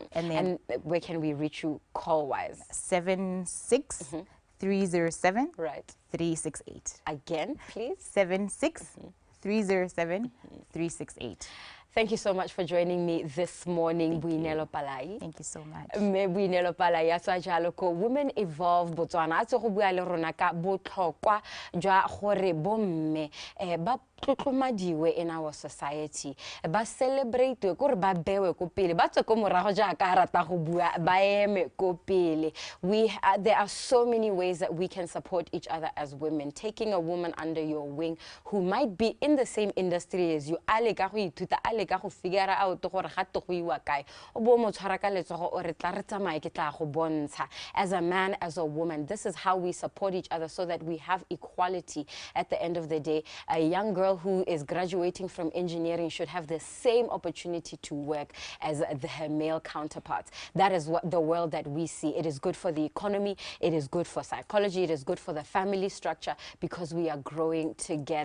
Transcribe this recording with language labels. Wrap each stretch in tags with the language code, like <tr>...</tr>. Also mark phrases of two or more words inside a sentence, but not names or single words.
<en>And where can we reach you call-wise? 76-307 368. Again, please. 76 307-368. Thank you so much for joining me this morning, Buinelo Palai. Thank you so much.</en> <tn>Buinelo Palai, aswa jalo ko Women Evolve Botswana. Atso go bua le rona ka botlhokwa jwa gore bomme ba tlotlomadiwe</tn> <en>in our society.</en> <tn>Ba celebrate gore ba bewe ko pele. Ba tswe ko morago jaaka rata go bua ba eme ko pele.</tn> <en>There are so many ways that we can support each other as women. Taking a woman under your wing who might be in the same industry as you. Ale ka go ithuta, ale ka go figure out gore ga to go iwa kae. O bo mo tshwara ka letsogo o re tla re tsamaye ke tla go bontsha. As a man, as a woman, this is how we support each other so that we have equality at the end of the day. A young girl who is graduating from engineering should have the same opportunity to work as her male counterparts. That is what the world that we see. It is good for the economy, it is good for psychology, it is good for the family structure because we are growing together.</en>